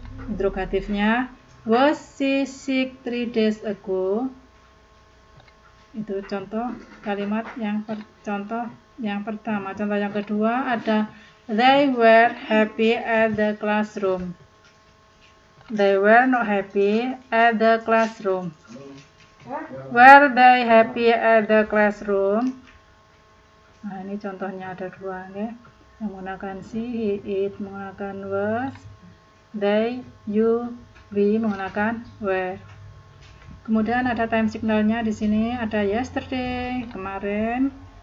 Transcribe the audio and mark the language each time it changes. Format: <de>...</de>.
<en>Interrogatifnya, was she sick 3 days ago?</en> <id>Itu contoh kalimat contoh yang pertama. Contoh yang kedua ada</id> <en>they were happy at the classroom. They were not happy at the classroom. Were they happy at the classroom?</en> <id>Nah, ini contohnya ada 2, ya. Menggunakan she, he, it menggunakan was, they, you, we menggunakan were. Kemudian ada time signalnya di sini ada yesterday, kemarin.</id>